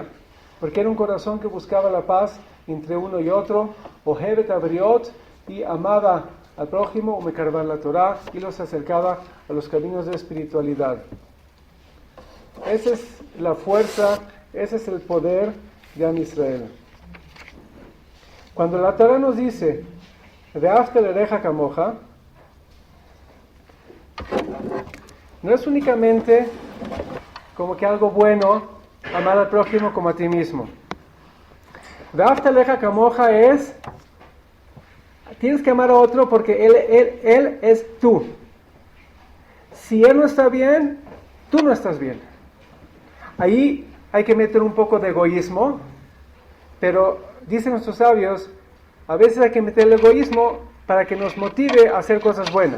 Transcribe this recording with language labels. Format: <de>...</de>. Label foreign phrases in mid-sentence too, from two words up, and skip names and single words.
<es>Porque era un corazón que buscaba la paz entre uno y otro,</es> <he>אוהבת הבריות,</he> <es>y amaba al prójimo,</es> <he>ומקרבן לתורה,</he> <es>y los acercaba a los caminos de espiritualidad. Esa es la fuerza, ese es el poder de</es> <he>עם ישראל.</he> <es>Cuando la Torah nos dice,</es> <he>ואהבת לרעך כמוך,</he> <es>no es únicamente como que algo bueno amar al prójimo como a ti mismo.</es> <he>ואהבת לרעך כמוך</he> <es>es, tienes que amar a otro porque él es tú. Si él no está bien, tú no estás bien. Ahí hay que meter un poco de egoísmo, pero dicen nuestros sabios, a veces hay que meter el egoísmo para que nos motive a hacer cosas buenas.</es>